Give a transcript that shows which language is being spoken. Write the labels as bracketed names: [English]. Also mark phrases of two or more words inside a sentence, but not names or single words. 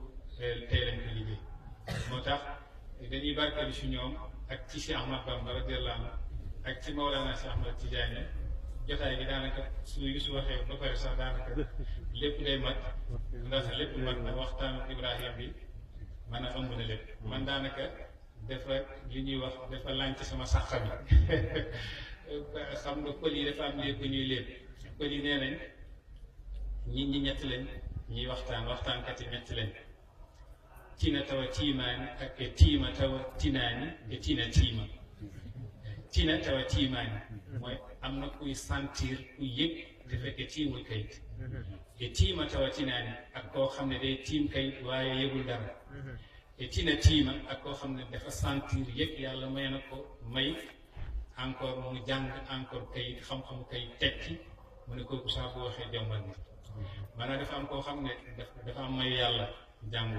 [Wolof] tey lañ ko liggéey moo tax dañuy barkeelu ci ñoom ak ci Cheikh Ahmad Bamba [Arabic] رضي الله عنه [Wolof] ak ci Mawlana Cheikh Ahmad Tidiane jotaay bi daanaka su waxee ba pare sax daanaka lépp day mat ndax lépp mat na waxtaanu Ibrahima bi man a ëmb na lépp man daanaka dafa li ñuy wax dafa lañ ci sama sax xam xam nga pël yi dafa am lépp bu ñuy lépp pël yi nee nañ ñi ñett lañ ñuy waxtaankat yi ñett lañ [Fula] tina tawa tiimaani [Wolof] ak [Fula] e tiima tawa tinaani e tina tiima tina tawa tiimaani [Wolof] mooy am na kuy sentir kuy yëg te fekkee tiimul kayit [Fula] e tiima tawa tinaani [Wolof] ak koo xam ne day tiim kayit waaye yëgul dara [Fula] e tina tiima [Wolof] ak koo xam ne dafa sentir yëg yàlla may na ko may encore mu jàng encore kayit xam-xamu kayit tekki mu ne kooku saa bu waxee jombal nit maanaam dafa am koo xam ne dafa am may yàlla jàngul